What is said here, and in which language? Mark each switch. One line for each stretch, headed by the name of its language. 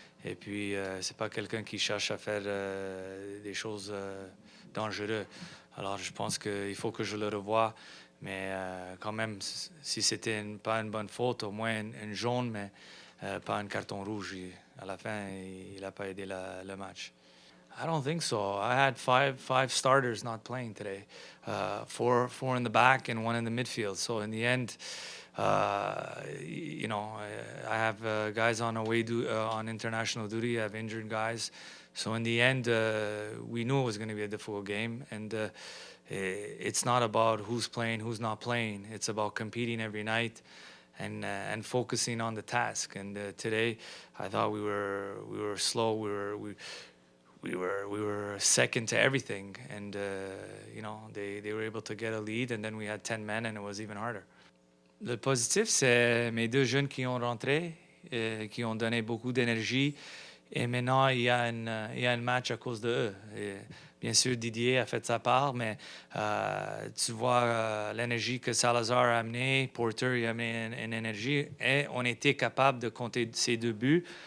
French: Et puis, c'est pas quelqu'un qui cherche à faire des choses dangereuses. Alors, je pense qu'il faut que je le revoie. Mais quand même, si c'était pas une bonne faute, au moins une jaune, mais pas un carton rouge. À la fin, il n'a pas aidé le match.
English: I don't think so. I had five starters not playing today, four in the back and one in the midfield. So in the end, I have guys on on international duty. I have injured guys. So in the end, we knew it was going to be a difficult game, and it's not about who's playing, who's not playing. It's about competing every night and focusing on the task. And today, I thought we were slow. We were second to everything, and they were able to get a lead, and then we had 10 men, and it was even harder.
French: Le positif, c'est mes 2 jeunes qui ont rentré, qui ont donné beaucoup d'énergie, et maintenant il y a un match à cause de eux. Bien sûr, Didier a fait sa part, mais tu vois l'énergie que Salazar a amené, Porter il a amené une énergie, et on était capable de compter ces 2 buts.